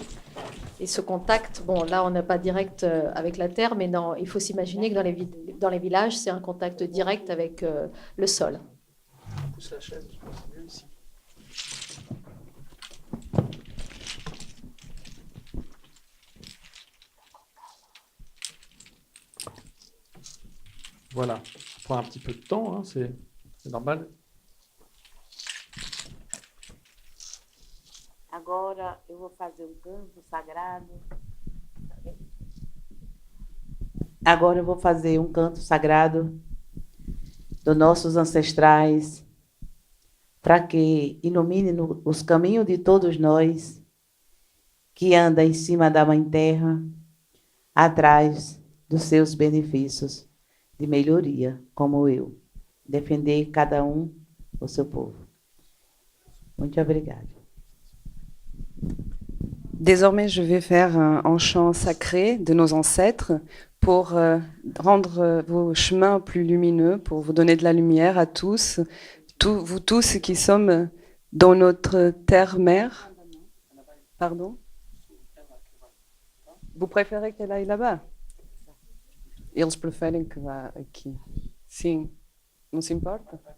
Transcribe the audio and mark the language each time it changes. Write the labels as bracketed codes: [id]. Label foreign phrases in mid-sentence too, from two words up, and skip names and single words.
[fr] Et ce contact, bon, là, on n'a pas direct avec la terre, mais il faut s'imaginer que dans les villages, c'est un contact direct avec le sol. On pousse la chaise, je pense que c'est mieux ici. Voilà, ça prend un petit peu de temps, hein, c'est normal. [pt] Agora eu vou fazer canto sagrado. Agora eu vou fazer canto sagrado dos nossos ancestrais, para que ilumine os caminhos de todos nós que anda em cima da Mãe Terra, atrás dos seus benefícios de melhoria, como eu. Defender cada o seu povo. Muito obrigada. [fr] Désormais, je vais faire un chant sacré de nos ancêtres pour rendre vos chemins plus lumineux, pour vous donner de la lumière à tous, vous tous qui sommes dans notre terre-mère. Pardon? Vous préférez qu'elle aille là-bas? [pt] Eles preferem que vá aqui. Sim. Não se importa?